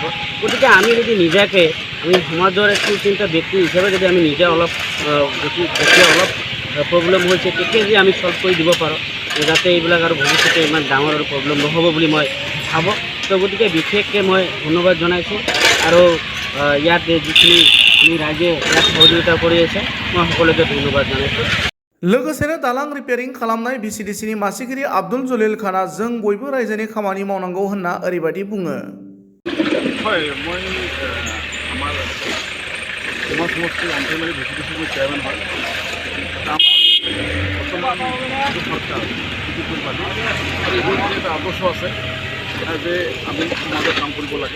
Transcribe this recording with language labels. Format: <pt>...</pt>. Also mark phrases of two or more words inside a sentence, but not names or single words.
<as>গতিকে আমি যদি নিজাকৈ আমি সমাজৰ এক সুচিন্তা ব্যক্তি হিচাপে যদি আমি নিজে অলপ যেতিয়া অলপ প্ৰব্লেম হৈছে তেতিয়া যদি আমি সলভ কৰি দিব পাৰোঁ, যাতে এইবিলাক আৰু ভৱিষ্যতে ইমান ডাঙৰ আৰু প্ৰব্লেম নহ'ব বুলি মই ভাবোঁ। তো গতিকে বিশেষকৈ মই ধন্যবাদ জনাইছোঁ। আৰু ইয়াত যিখিনি আমি ৰাইজে ইয়াত সহযোগিতা কৰি আছে মই সকলোকে ধন্যবাদ জনাইছোঁ।</as> <brx>लोगोसेनो दालां रिपेयारिं खालामनाय भिसिडिसिनि मासिगिरि आब्दुल जलिल खाना जों बयबो रायजोनि खामानि मावनांगौ होनना ओरैबायदि बुङो।</brx> <as>হয়, মই আমাৰ সমাজ সমষ্টিৰ অন্তৈবাৰী ভিচিডিচিৰ চেয়াৰমেন হয়। আমাৰ বৰ্তমান চৰকাৰ ইউপিপিএল পাৰ্টি আৰু এইবোৰ এটা আদৰ্শ আছে যে আমি সমাজত কাম কৰিব লাগে।</as>